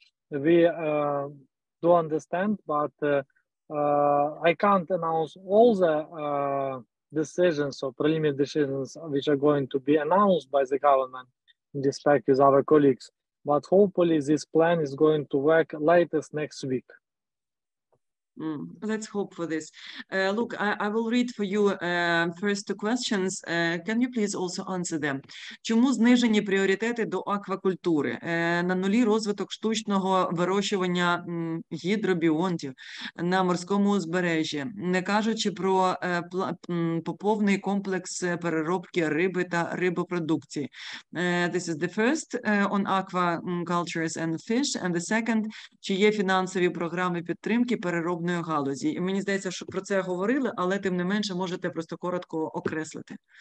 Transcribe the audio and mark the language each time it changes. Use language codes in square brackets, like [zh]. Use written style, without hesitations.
[en] We do understand, but I can't announce all the decisions or preliminary decisions which are going to be announced by the government in respect with our colleagues. But hopefully this plan is going to work latest next week. Let's hope for this. Look, I will read for you first two questions. Can you please also answer them? [uk] Чому знижені пріоритети до аквакультури? На нулі розвиток штучного вирощування гідробіонтів на морському узбережжі, не кажучи про повний комплекс переробки риби та рибопродукції. [en] This is the first on aquacultures and fish, and the second, [uk] чи є фінансові програми підтримки переробної галузі. І мені здається, що про це говорили, але тим не менше можете просто коротко окреслити.